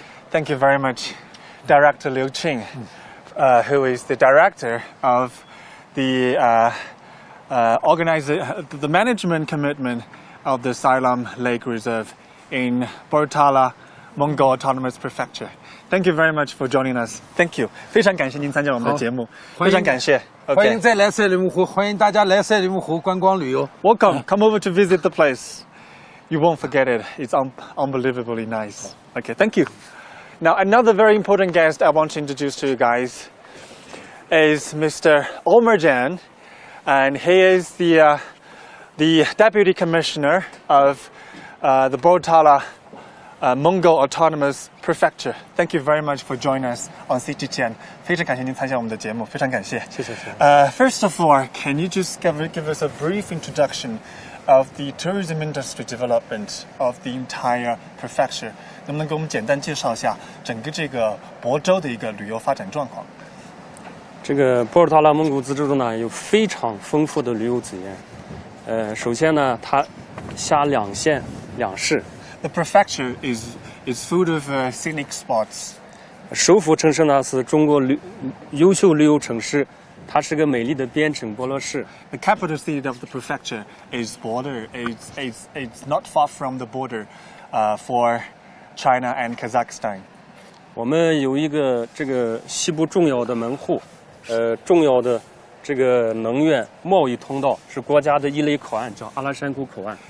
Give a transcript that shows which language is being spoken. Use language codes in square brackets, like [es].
[en] Thank you very much, Director Liu Qing, who is the director of the the management commitment of the Sayram Lake Reserve in Bortala, Mongol Autonomous Prefecture. Thank you very much for joining us. Thank you. [zh] 非常感谢您参加我们的节目。非常感谢。欢迎再来赛里木湖，欢迎大家来赛里木湖观光旅游。 [en] Welcome. Come over to visit the place. You won't forget it. It's unbelievably nice. Okay, thank you. Now, another very important guest I want to introduce to you guys is Mr. Omerjan, and he is the Deputy Commissioner of the Bortala Mongol Autonomous Prefecture. Thank you very much for joining us on CGTN. [zh] 非常感谢您参加我们的节目，非常感谢。谢谢。 [en] First of all, can you just give us a brief introduction of the tourism industry development of the entire prefecture? [zh] 能不能给我们简单介绍一下整个这个亳州的一个旅游发展状况？这个博尔塔拉蒙古自治州呢有非常丰富的旅游资源。首先呢，它辖2县2市。 [en] The prefecture is full of scenic spots. [zh] 首府城市呢是中国优秀旅游城市，它是个美丽的边城博罗市。 [en] The capital city of the prefecture is border. It's not far from the border, for China and Kazakhstan. [zh] 我们有一个这个西部重要的门户，重要的这个能源贸易通道是国家的一类口岸，叫阿拉山库口岸。